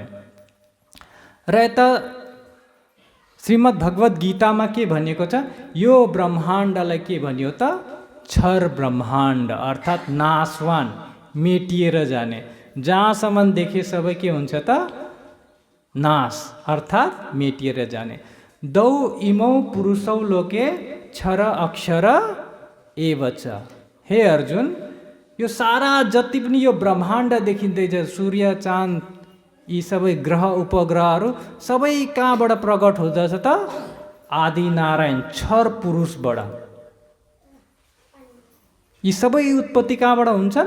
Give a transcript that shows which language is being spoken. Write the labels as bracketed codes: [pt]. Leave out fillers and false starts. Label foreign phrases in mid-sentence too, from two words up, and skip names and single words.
[ne] र यता श्रीमद् भगवद् गीतामा के भनिएको छ, यो ब्रह्माण्डलाई के भनियो त क्षर ब्रह्माण्ड, अर्थात् नाशवान, मेटिएर जाने। जहाँसम्म देखे सबै के हुन्छ त नाश, अर्थात् मेटिएर जाने। [sa] दौ इमौ पुरुषौ लोके क्षर अक्षर एव च। [ne] हे अर्जुन, यो सारा जति पनि यो ब्रह्माण्ड देखिँदैछ, सूर्य चाँद यी सबै ग्रह उपग्रहहरू सबै कहाँबाट प्रकट हुँदछ त आदि नारायण क्षर पुरुषबाट। यी सबै उत्पत्ति कहाँबाट हुन्छन्?